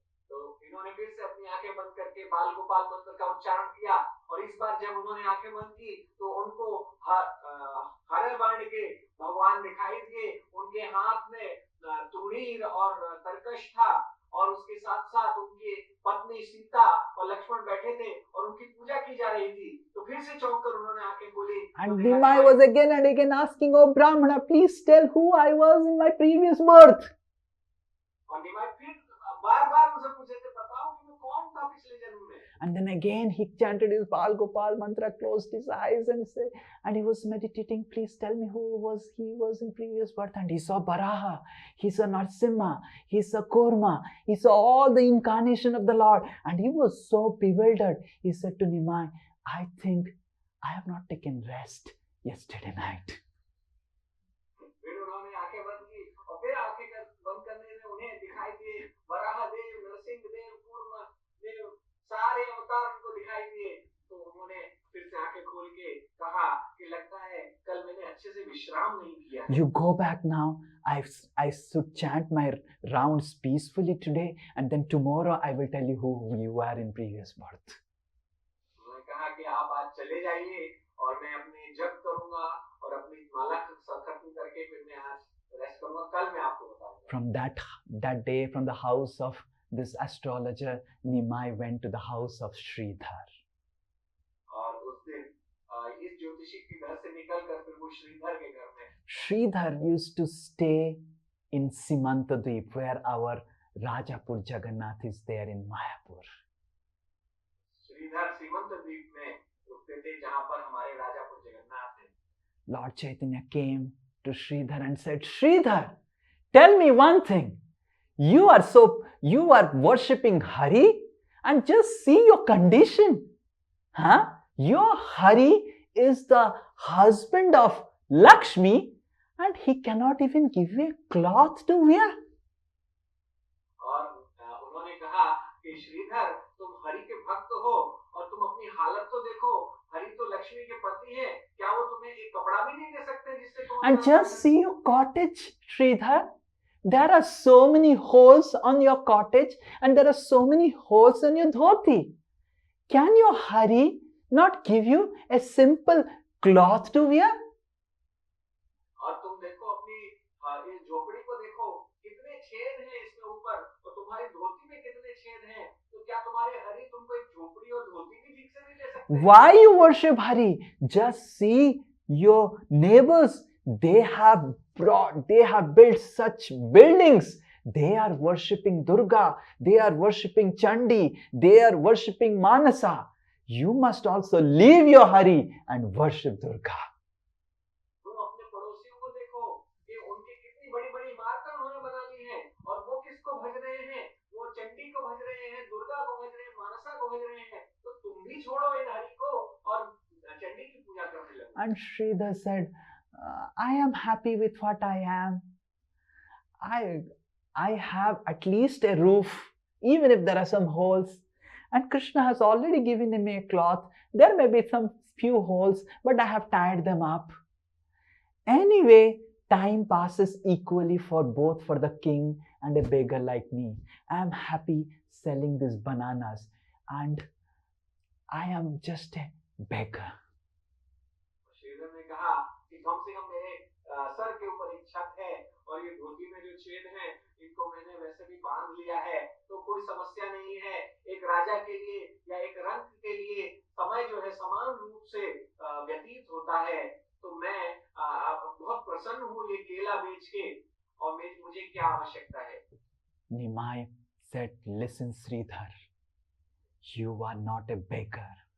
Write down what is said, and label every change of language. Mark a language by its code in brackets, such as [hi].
[hi] तो इन्होंने फिर से अपनी आंखें बंद करके बाल गोपाल मंत्र का उच्चारण किया और इस बार जब उन्होंने आंखें बंद की तो उनको हरे वर्ण के भगवान दिखाई दिए। उनके हाथ में तुणीर और तरकश था और उसके साथ साथ उनके पत्नी सीता और लक्ष्मण बैठे थे और उनकी पूजा की जा रही थी। तो फिर से चौंक कर उन्होंने आंखें खोली तो [en] And [hi] देखा [en] Nimai [hi] कि [en] was again and again asking, "Oh Brahmana, please tell who I was in my previous birth." [hi] और निमाई फिर बार बार मुझे पूछे थे, बताओ कि मैं कौन था पिछले जन्म में। [en] And then again he chanted his Bal Gopal mantra, closed his eyes and he was meditating, "Please tell me who he was in previous birth." And he saw Baraha, he saw Narsimha, he saw Kurma, he saw all the incarnation of the Lord. And he was so bewildered. He said to Nimai, "I think I have not taken rest yesterday night." [hi] फिर उन्होंने आंखें बंद की और फिर आंखें बंद करने में उन्हें दिखाई दिए वराह देव, नरसिंह देव, कूर्म देव, सारे अवतार उनको दिखाई दिए। तो उन्होंने फिर से आंखें खोल के कहा कि लगता है कल मैंने अच्छे से विश्राम नहीं किया है। [en] You go back now. I should chant my rounds peacefully today, and then tomorrow I will tell you who you were in previous birth. [hi] उन्होंने कहा कि आप आज चले जाइए और मैं अपने जप करूंगा और अपनी माला खत्म करके फिर मैं आज रेस्ट करूंगा, कल मैं आपको बताऊंगा। [en] From that day, from the house of this astrologer, Nimai went to the house of Sridhar. [hi] और उस दिन इस ज्योतिषी के घर से निकलकर फिर वो श्रीधर के घर में। [en] Sridhar used to stay in Simantadweep, where our Rajapur Jagannath is there in Mayapur. [hi] Shridhar सीमंतद्वीप में रुकते थे जहां पर हमारे राजापुर जगन्नाथ हैं। [en] Lord Chaitanya came to Sridhar and said, "Sridhar, tell me one thing. You are worshipping Hari, and just see your condition. Huh? Your Hari is the husband of Lakshmi, and he cannot even give you a cloth to wear." [hi] और उन्होंने कहा कि श्रीधर तुम हरि के भक्त हो और तुम अपनी हालत तो देखो, हरि तो लक्ष्मी के पति हैं, क्या वो तुम्हें एक कपड़ा भी नहीं दे सकते जिससे तुम [en] And just see your cottage, Sridhar. There are so many holes on your cottage, and there are so many holes on your dhoti. Can your Hari not give you a simple cloth to wear? [hi] और तुम देखो अपनी इस झोपड़ी को देखो, कितने छेद हैं इसमें ऊपर और तुम्हारी धोती में कितने छेद हैं, तो क्या तुम्हारे हरि तुमको एक झोपड़ी और धोती भी ठीक से नहीं दे सकते? [en] Why you worship Hari? Just see your neighbors. They have built such buildings. They are worshipping Durga. They are worshipping Chandi. They are worshipping Manasa. You must also leave your Hari and worship Durga. [hi] तुम अपने पड़ोसियों को देखो कि उनकी कितनी बड़ी बड़ी इमारतें उन्होंने बना ली हैं और वो किसको भज रहे हैं? वो चंडी को भज रहे हैं, दुर्गा को भज रहे हैं, मानसा को भज रहे हैं। तो तुम भी छोड़ो इन हरि को और चंडी की पूजा करने लगो। [en] And Sridhar said, "I am happy with what I am. I have at least a roof, even if there are some holes. And Krishna has already given me a cloth. There may be some few holes, but I have tied them up. Anyway, time passes equally for both, for the king and a beggar like me. I am happy selling these bananas, and I am just a beggar." [hi] Shridhar ने कहा कि कम से कम मेरे sir के ऊपर एक छत है और ये धोती में जो छेद हैं इनको मैंने वैसे भी बांध लिया है, तो कोई समस्या नहीं है। एक राजा के लिए या एक रंक के लिए समय जो है समान रूप से व्यतीत होता है। तो मैं बहुत प्रसन्न हूँ ये केला बेच के और मुझे क्या आवश्यकता है। [en] Nimai said, "Listen, Sridhar, you are not a beggar.